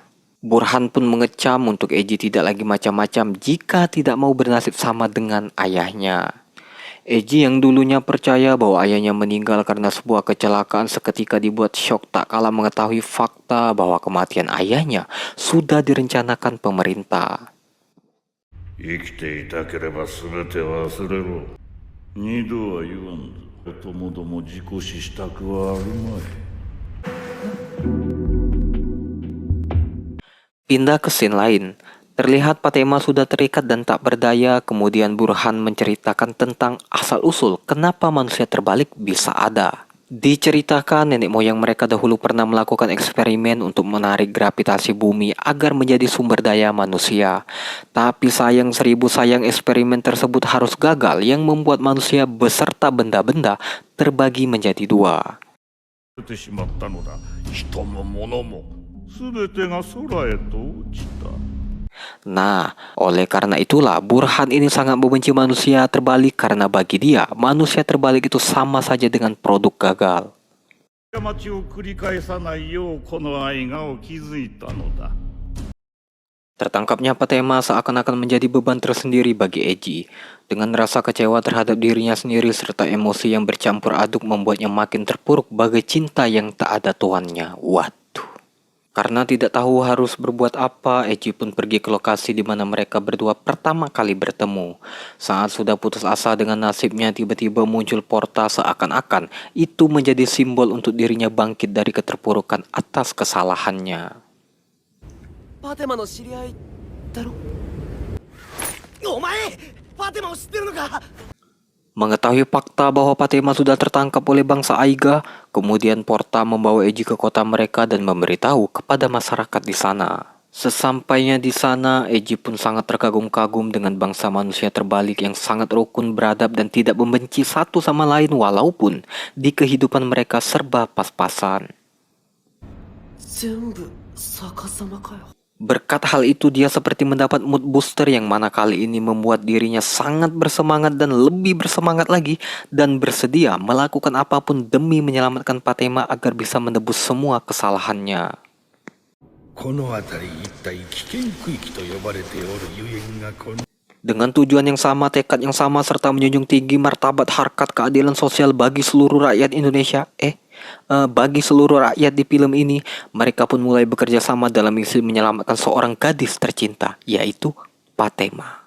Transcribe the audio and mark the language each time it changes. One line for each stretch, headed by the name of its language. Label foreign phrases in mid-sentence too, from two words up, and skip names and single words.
Indonesian: Burhan pun mengecam untuk Eiji tidak lagi macam-macam jika tidak mau bernasib sama dengan ayahnya. Eiji yang dulunya percaya bahwa ayahnya meninggal karena sebuah kecelakaan seketika dibuat syok tak kala mengetahui fakta bahwa kematian ayahnya sudah direncanakan pemerintah.
Japanese: 生きていたければ全て忘れろ。二度は言わんぞ。ともども自己死したくはあるまい。
Indonesian: Pindah ke scene lain, terlihat Patema sudah terikat dan tak berdaya. Kemudian Burhan menceritakan tentang asal-usul kenapa manusia terbalik bisa ada. Diceritakan nenek moyang mereka dahulu pernah melakukan eksperimen untuk menarik gravitasi bumi agar menjadi sumber daya manusia. Tapi sayang seribu sayang, eksperimen tersebut harus gagal yang membuat manusia beserta benda-benda terbagi menjadi dua.
Japanese: てしまったのだ。人も物も全てが空へと落ちた。
Indonesian: Nah, oleh karena itulah Burhan ini sangat membenci manusia terbalik karena bagi dia, manusia terbalik itu sama saja dengan produk gagal.
Japanese: 過ちを繰り返さないようこの愛がを築いたのだ。
Indonesian: Tertangkapnya Patema seakan-akan menjadi beban tersendiri bagi Eiji. Dengan rasa kecewa terhadap dirinya sendiri serta emosi yang bercampur aduk membuatnya makin terpuruk bagai cinta yang tak ada tuannya. Waduh. Karena tidak tahu harus berbuat apa, Eiji pun pergi ke lokasi di mana mereka berdua pertama kali bertemu. Saat sudah putus asa dengan nasibnya, tiba-tiba muncul Porta seakan-akan itu menjadi simbol untuk dirinya bangkit dari keterpurukan atas kesalahannya.
Japanese: パテマの知り合いだろ。お前パテマを知ってるのか。
Indonesian: Mengetahui fakta bahwa Patema sudah tertangkap oleh bangsa Aiga, kemudian Porta membawa Eiji ke kota mereka dan memberitahu kepada masyarakat di sana. Sesampainya di sana, Eiji pun sangat terkagum-kagum dengan bangsa manusia terbalik yang sangat rukun, beradab dan tidak membenci satu sama lain walaupun di kehidupan mereka serba pas-pasan.
Japanese: 全部逆さまかよ。
Indonesian: Berkat hal itu dia seperti mendapat
English: mood booster
Indonesian: yang mana kali ini membuat dirinya sangat bersemangat dan lebih bersemangat lagi dan bersedia melakukan apapun demi menyelamatkan Patema agar bisa menebus semua kesalahannya.
Japanese: この辺り一帯危険区域と呼ばれておるゆえんがこの
Indonesian: Dengan tujuan yang sama, tekad yang sama, serta menjunjung tinggi martabat harkat keadilan sosial bagi seluruh rakyat Indonesia, bagi seluruh rakyat di film ini, mereka pun mulai bekerja sama dalam misi menyelamatkan seorang gadis tercinta, yaitu Patema.